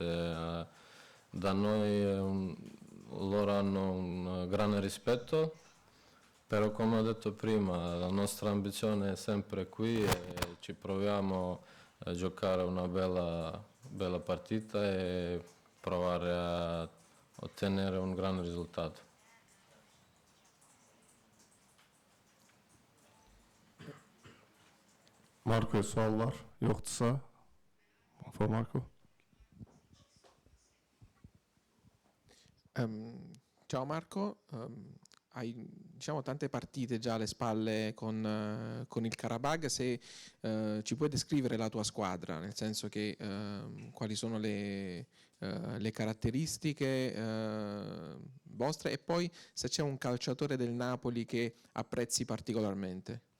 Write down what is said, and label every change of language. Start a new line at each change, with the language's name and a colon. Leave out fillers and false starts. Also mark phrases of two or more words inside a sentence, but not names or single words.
Italian: Da noi loro hanno un grande rispetto, però come ho detto prima, la nostra ambizione è sempre qui e ci proviamo a giocare una bella partita e provare a ottenere un grande risultato.
Azerbaijani: Marco suallar yoxdursa?
English: For Marco.
Italian: Ciao Marco, hai diciamo, tante partite già alle spalle con il Karabag, se ci puoi descrivere la tua squadra, nel senso che quali sono le caratteristiche vostre e poi se c'è un calciatore del Napoli che apprezzi particolarmente.